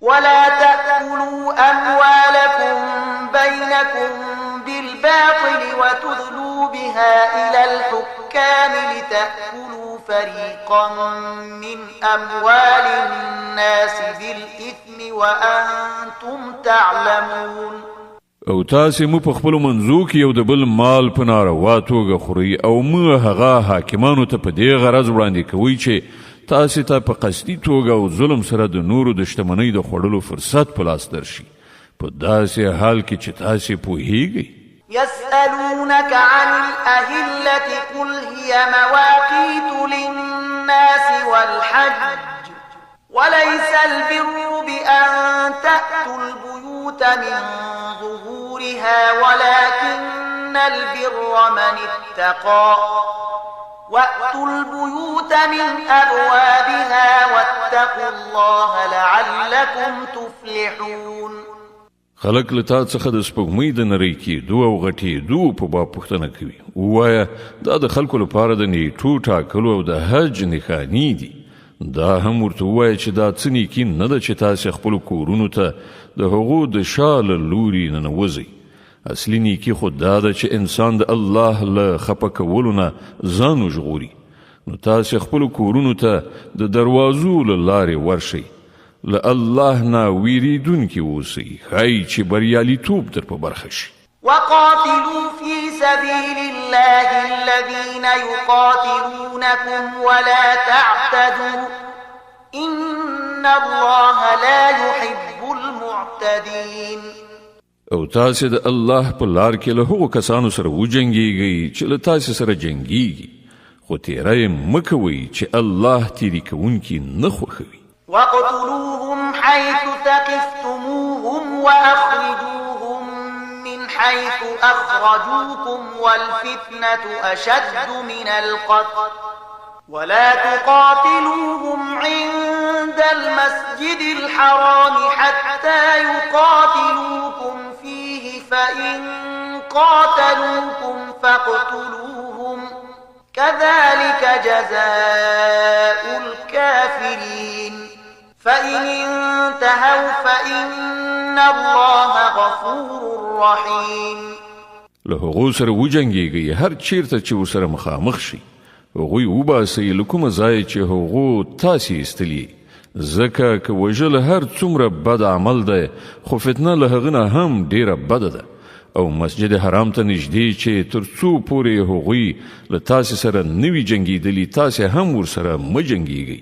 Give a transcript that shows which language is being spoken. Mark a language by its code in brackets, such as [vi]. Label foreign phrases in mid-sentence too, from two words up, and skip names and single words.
[ar] ولا تأكلوا أموالكم بينكم بالباطل وتدلوا بها إلى الحكام لتأكلوا فريقا من أموال الناس بالإثم وأنتم تعلمون. [ps] او تاسې مو په خپلو منځو کې یو د بل مال په ناروا توګه خورئ او مو هغه حاکمانو ته په دې غرض وړاندې کوئ چې تاسې ته په قصدي توګه او ظلم سره د نورو د شتمنۍ د خوړلو فرصت په لاس درشي په داسې حال کې چې تاسې پوهیږئ. [ar] يسألونك عن الأهلة قل هي مواقيت للناس والحج وليس البر بأن تأتوا البيوت من ظهورها ولكن البر من اتقى وأتوا البيوت من أبوابها واتقوا الله لعلكم تفلحون. [ps] خلق لتا څخه د سپوږمۍ د نری کېدو او غټېدو په باب پوښتنه کوي. ووایه دا د خلکو لپاره د نیټو ټاکلو او د حج نښانې دي. دا هم ورته ووایه چې دا څه نیکي نه ده چې تاسې خپلو کورونو ته د هغو د شا له لوري ننوځئ. اصلي نیکي خو دا ده چې انسان د الله له خفه کولو نه ځان وژغوري. نو تاسې خپلو کورونو ته د دروازو له لارې ورشئ. له الله نه ویریدونکي اوسئ ښایي چې بریالیتوب در په برخه شي. [ar] وقاتلوا في سبيل الله الذين يقاتلونكم ولا تعتدوا إن الله لا يحب المعتدين. [ps] او تاسې د الله په لار کې له هغو کسانو سره وجنګیږئ چې له تاسې سره جنګیږي خو تیری مه کوئ چې الله تیری کوونکي نه خوښوي. [ar] واقتلوهم حيث ثقفتموهم وأخرجوهم من حيث أخرجوكم والفتنة أشد من القتل ولا تقاتلوهم عند المسجد الحرام حتى يقاتلوكم فيه فإن قاتلوكم فاقتلوهم كذلك جزاء الكافرين فإن انتهوا فإن الله غفور رحيم. [ps] له هغو سره وجنګیږئ هر چیرته چې ورسره مخامخ شي. هغوی وباسئ له کومه ځایه چې هغو تاسې ایستلي ځکه که وژل هر څومره بد عمل دی خو فتنه له هغه نه هم ډیره بده ده. او مسجد حرام ته نږدې چې تر څو پورې هغوی له تاسې سره نه وي جنګېدلي تاسې هم ورسره مه جنګیږئ.